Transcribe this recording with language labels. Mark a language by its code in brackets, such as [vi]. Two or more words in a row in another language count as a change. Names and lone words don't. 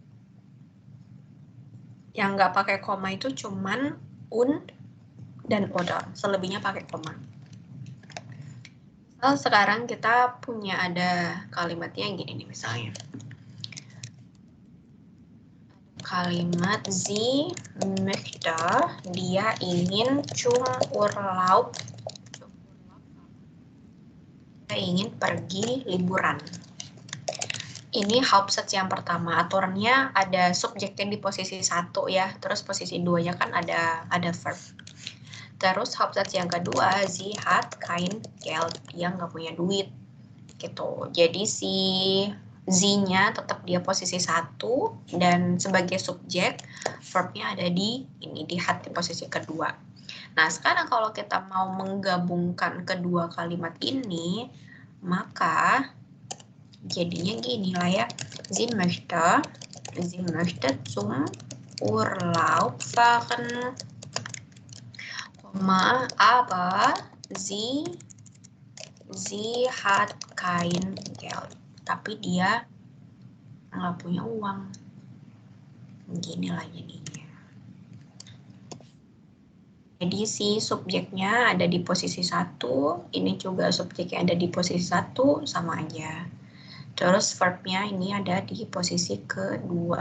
[id] Yang nggak pakai koma itu cuman und dan oder, selebihnya pakai koma. Misal sekarang kita punya ada kalimatnya gini nih misalnya. [de] Kalimat sie möchte, [id] dia ingin [de] zum Urlaub, [id] dia ingin pergi liburan. Ini Hauptsatz yang pertama, aturannya ada subjeknya di posisi 1 ya, terus posisi 2-nya kan ada verb. Terus Hauptsatz yang kedua, [de] sie hat kein Geld, [id] dia nggak punya duit, gitu. Jadi si sie-nya tetap dia posisi 1 dan sebagai subjek, verb-nya ada di ini, di hat di posisi kedua. Nah, sekarang kalau kita mau menggabungkan kedua kalimat ini, maka jadinya gini lah ya, [de] sie möchte zum Urlaub fahren, aber sie hat kein Geld, [id] tapi dia nggak punya uang. Gini lah jadinya. Jadi si subjeknya ada di posisi 1, ini juga subjeknya ada di posisi 1, sama aja. Terus verbnya ini ada di posisi kedua.